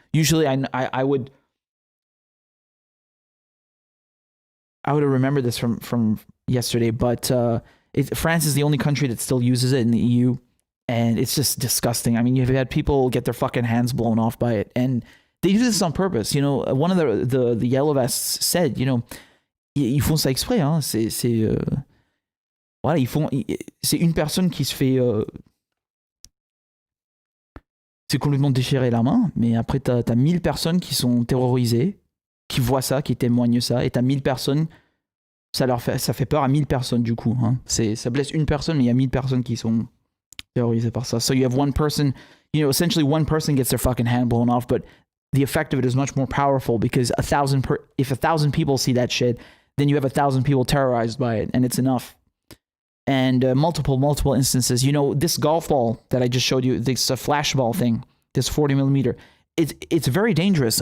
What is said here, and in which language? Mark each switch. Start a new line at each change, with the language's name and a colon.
English: Usually, I would have remembered this from yesterday, but France is the only country that still uses it in the EU, and it's just disgusting. I mean, you've had people get their fucking hands blown off by it, and they do this on purpose. One of the yellow vests said,
French: ils font ça exprès, hein. C'est une personne qui se fait c'est complètement déchirer la main, mais après t'as 1000 personnes qui sont terrorisées, qui voient ça, qui témoignent ça, et t'as 1000 personnes, ça fait peur à 1000 personnes du coup, hein. Ça blesse une personne, mais il y a 1000 personnes qui sont terrorisées par ça.
English: So you have one person, essentially one person gets their fucking hand blown off, but the effect of it is much more powerful because if 1,000 people see that shit, then you have 1,000 people terrorized by it, and it's enough. And multiple instances. This golf ball that I just showed you, this flashball thing, this 40 millimeter, it's very dangerous.